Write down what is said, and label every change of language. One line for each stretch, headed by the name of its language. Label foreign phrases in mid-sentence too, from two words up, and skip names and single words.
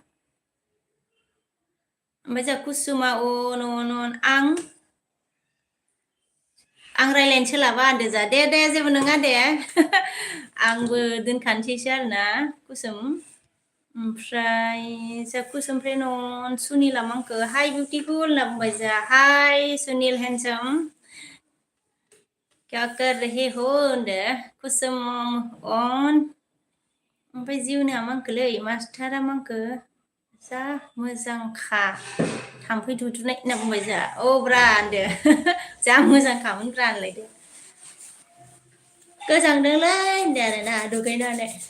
Bodo: ओमफ्राय जोंहा कुसुमा अन आं रायज्लायनो सोलाबा होनदो जा दे जेबो नङा दे आंबो दोनखानोसैसो आरोना कुसुम ओमफ्राय जा कुसुमफ्राय नन सुनिला मा आंखो
English: hi beautiful
Bodo: होनना बुंबाय जा
English: hi Sunil handsome
Hindi: क्या कर रहे हो
Bodo: होनदो कुसुम अन ओमफ्राय जिउना मा आंखोलै मास्टारा मा आंखो जा मोजांखा थाम्फै दुद्रुनाय होनना बुंबाय जोंहा अब्रा होनदो जा मोजांखामोनब्रा होनलायदो गोजांदोंलै होनदो आरोना दुगैनानै